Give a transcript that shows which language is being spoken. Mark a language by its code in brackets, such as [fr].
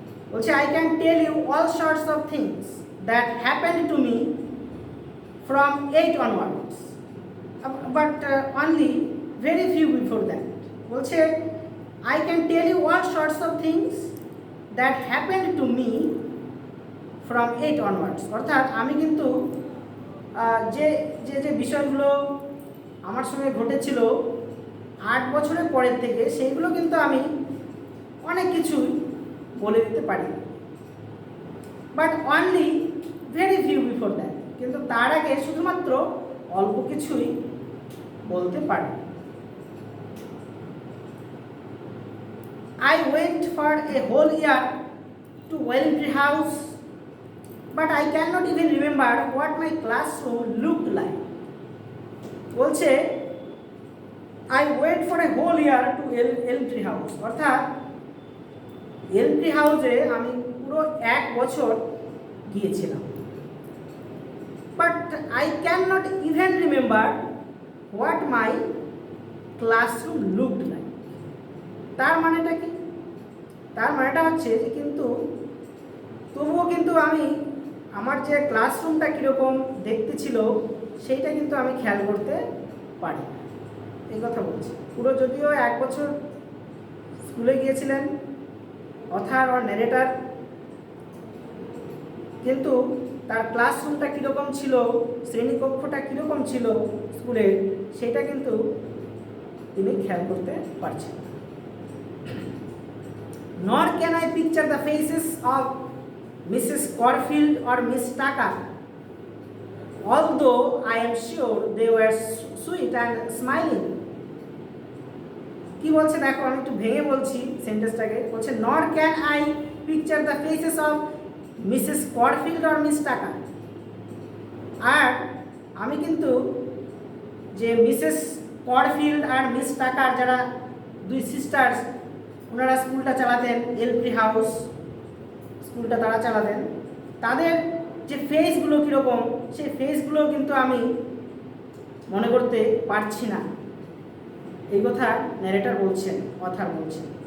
[bn] বলছে [en] I can tell you all sorts of things that happened to me from 8 onwards, but only very few before that. [bn] বলছে [en] I can tell you all sorts of things that happened to me from 8 onwards। [bn] অর্থাৎ আমি কিন্তু যে যে যে বিষয়গুলো আমার সঙ্গে ঘটেছিল 8 বছরের পরের থেকে সেইগুলো কিন্তু আমি অনেক কিছুই বলে দিতে পারি, [en] but only very few before that, [bn] কিন্তু তার আগে শুধুমাত্র অল্প কিছুই বলতে পারি। [en] I went for a whole year to Wellington House, but I cannot even remember what my classroom looked like। [bn] বলছে [en] I went for a whole year to Wellington House। [bn] অর্থাৎ এলট্রি হাউসে আমি পুরো 1 বছর গিয়েছিলাম। [en] But I can not even remember what my classroom looked like. [bn] তার মানেটা কি? তার মানেটা হচ্ছে যে কিন্তু তবুও কিন্তু আমি আমার যে ক্লাসরুমটা কীরকম দেখতে ছিল সেইটা কিন্তু আমি খেয়াল করতে পারি, এই কথা বলছি। পুরো যদিও 1 বছর স্কুলে গিয়েছিলেন অথার আর ন্যারেটার, কিন্তু তার ক্লাসরুমটা কীরকম ছিল, শ্রেণীকক্ষটা কীরকম ছিল স্কুলের, সেটা কিন্তু তিনি খেয়াল করতে পারছেন। [en] Nor can I picture the faces of Mrs. Corfield or Miss Tucker, although I am sure they were sweet and smiling. [bn] কি বলছে দেখো, আমি একটু ভেঙে বলছি সেন্টেন্সটাকে। বলছে [en] Nor can I picture the faces of Mrs Corfield or Miss Taka. [bn] আর আমি কিন্তু যে মিসেস করফিল্ড আর মিস টাকার যারা 2 সিস্টার্স, ওনারা স্কুলটা চালাতেন, এলপি হাউস স্কুলটা তারা চালাতেন, তাদের যে ফেসগুলো কীরকম সেই ফেসগুলো কিন্তু আমি মনে করতে পারছি না, এই কথা ন্যারেটর বলছেন, অথার বলছেন।